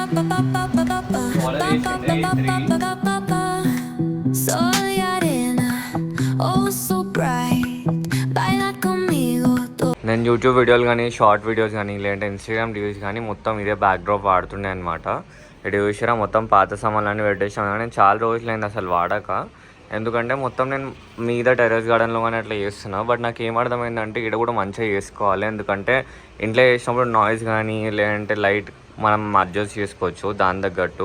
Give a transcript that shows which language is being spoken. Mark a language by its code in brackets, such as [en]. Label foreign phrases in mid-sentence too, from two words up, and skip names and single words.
[es] Sol y arena, [en] oh so bright. [es] Baila conmigo. [te] నేను యూట్యూబ్ వీడియోలు కానీ [en] short videos [te] కానీ లేదంటే ఇన్స్టాగ్రామ్ రీల్స్ కానీ మొత్తం ఇదే బ్యాక్డ్రాప్ వాడుతుండే అనమాట. ఇటు చూసిరా మొత్తం పాత సామాన్లన్నీ పెట్టేసాను. నేను చాలా రోజులైంది అసలు వాడక, ఎందుకంటే మొత్తం నేను మీద [en] terrace gardenలో [te] కానీ అట్లా చేస్తున్నా. బట్ నాకు ఏం అర్థమైందంటే ఇక్కడ కూడా మంచిగా చేసుకోవాలి, ఎందుకంటే ఇంట్లో చేసినప్పుడు నాయిస్ కానీ లేదంటే లైట్ మనం అడ్జస్ట్ చేసుకోవచ్చు దాని తగ్గట్టు.